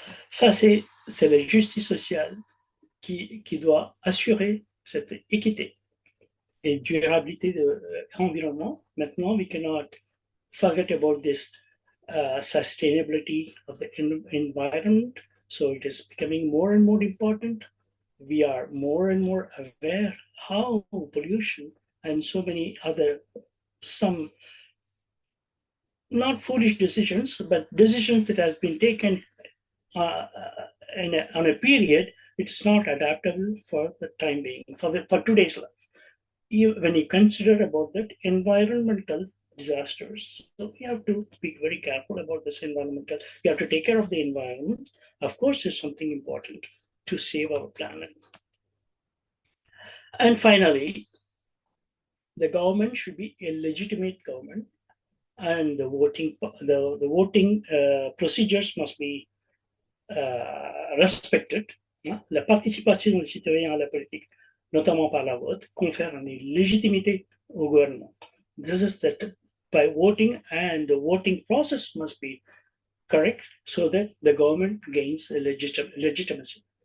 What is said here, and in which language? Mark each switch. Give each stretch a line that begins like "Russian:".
French: Ça, c'est la justice sociale qui doit assurer cette équité et durabilité de l'environnement. Maintenant,
English: we cannot forget about this sustainability of the environment. So it is becoming more and more important. We are more and more aware how pollution and so many other, some not foolish decisions, but decisions that has been taken on a period, it's not adaptable for the time being, for today's life. When you consider about that environmental disasters, so we have to be very careful about this environmental. We have to take care of the environment. Of course, it's something important to save our planet. And finally, the government should be a legitimate government, and the voting procedures must be respected.
French: La participation des citoyens à la politique, notamment par la vote, confère une légitimité au gouvernement.
English: This is that by voting, and the voting process must be correct so that the government gains a legitimacy.